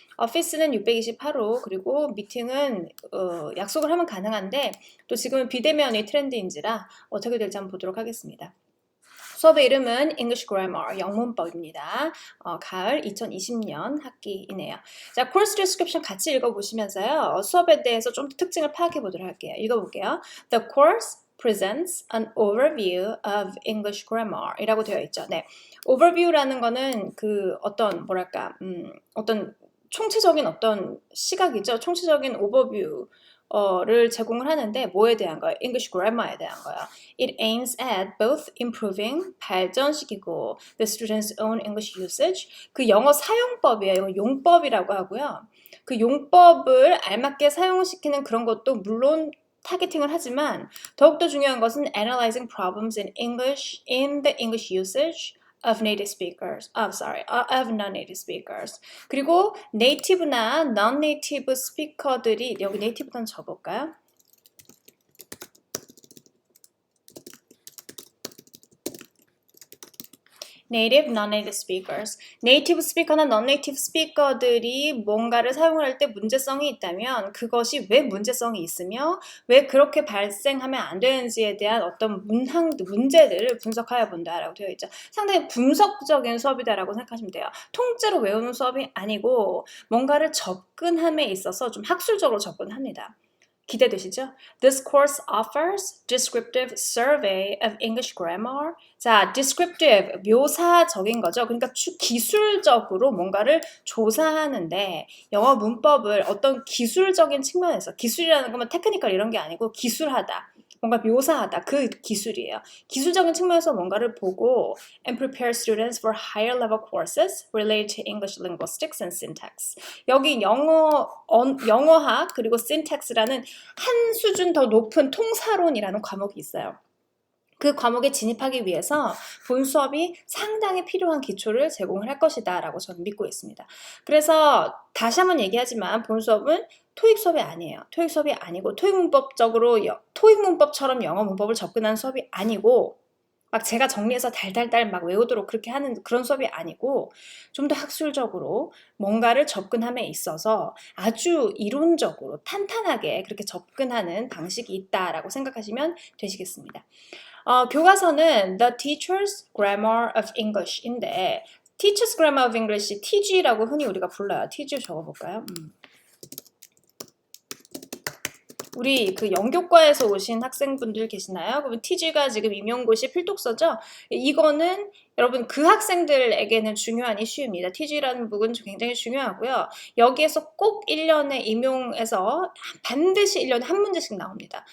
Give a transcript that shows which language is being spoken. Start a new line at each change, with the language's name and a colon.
Korean: 오피스는 628호, 그리고 미팅은 약속을 하면 가능한데 또 지금은 비대면이 트렌드인지라 어떻게 될지 한번 보도록 하겠습니다. 수업의 이름은 English Grammar, 영문법입니다. 가을 2020년 학기이네요. 자, course description 같이 읽어보시면서요. 수업에 대해서 좀 더 특징을 파악해 보도록 할게요. 읽어볼게요.
English: The course presents an overview of English grammar
Korean: 이라고 되어 있죠. 네. overview라는 거는 그 어떤 어떤 총체적인 어떤 시각이죠. 총체적인 오버뷰를 제공을 하는데 뭐에 대한 거예요? English grammar에 대한 거예요.
English: It aims at both improving,
Korean: 발전시키고
English: the student's own English usage.
Korean: 그 영어 사용법이에요. 이거 용법이라고 하고요. 그 용법을 알맞게 사용시키는 그런 것도 물론 타겟팅을 하지만 더욱더 중요한 것은
English: analyzing problems in English in the English usage of native speakers. of non-native speakers.
Korean: 그리고 네이티브나 non-native 스피커들이 여기 네이티브는 적어볼까요?
English: native, non-native speakers.
Korean: 네이티브 스피커나 non-native 스피커들이 뭔가를 사용을 할 때 문제성이 있다면 그것이 왜 문제성이 있으며 왜 그렇게 발생하면 안 되는지에 대한 어떤 문제들을 분석하여 본다라고 되어 있죠. 상당히 분석적인 수업이다라고 생각하시면 돼요. 통째로 외우는 수업이 아니고 뭔가를 접근함에 있어서 좀 학술적으로 접근합니다. 기대되시죠?
English: This course offers descriptive survey of English grammar.
Korean: 자, descriptive, 묘사적인 거죠. 그러니까 기술적으로 뭔가를 조사하는데 영어 문법을 어떤 기술적인 측면에서 기술이라는 거면 테크니컬 이런 게 아니고 기술하다. 뭔가 묘사하다. 그 기술이에요. 기술적인 측면에서 뭔가를 보고
English: and prepare students for higher level courses related to English linguistics and syntax.
Korean: 여기 영어학 그리고 syntax라는 한 수준 더 높은 통사론이라는 과목이 있어요. 그 과목에 진입하기 위해서 본 수업이 상당히 필요한 기초를 제공을 할 것이다 라고 저는 믿고 있습니다. 그래서 다시 한번 얘기하지만 본 수업은 토익 수업이 아니에요. 토익 수업이 아니고 토익 문법처럼 영어 문법을 접근하는 수업이 아니고 막 제가 정리해서 달달달 막 외우도록 그렇게 하는 그런 수업이 아니고 좀 더 학술적으로 뭔가를 접근함에 있어서 아주 이론적으로 탄탄하게 그렇게 접근하는 방식이 있다라고 생각하시면 되시겠습니다. 교과서는 The Teacher's Grammar of English인데 Teacher's Grammar of English, TG라고 흔히 우리가 불러요. TG 적어볼까요? 우리 그 영교과에서 오신 학생분들 계시나요? 그러면 TG가 지금 임용고시 필독서죠? 이거는 여러분 그 학생들에게는 중요한 이슈입니다. TG라는 부분 굉장히 중요하고요. 여기에서 꼭 1년에 임용해서 반드시 1년에 한 문제씩 나옵니다.